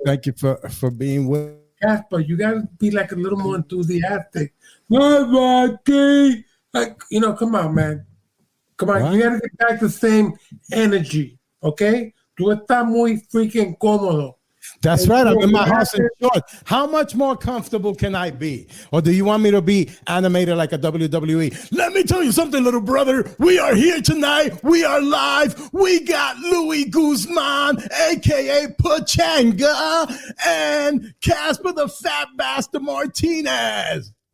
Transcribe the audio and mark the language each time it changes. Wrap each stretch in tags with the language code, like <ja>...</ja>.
<en>Thank you for being with Casper. You gotta be like a little more enthusiastic. Rocky, like come on, man. Come on, what? You gotta get back the same energy, okay?</en> <es>Tú estás muy freaking cómodo.</es> <en>That's right. I'm in my house in shorts. How much more comfortable can I be? Or do you want me to be animated like a WWE? Let me tell you something, little brother. We are here tonight. We are live. We got Louis Guzman, a.k.a. Pachanga, and Casper the Fat Bastard Martinez.</en>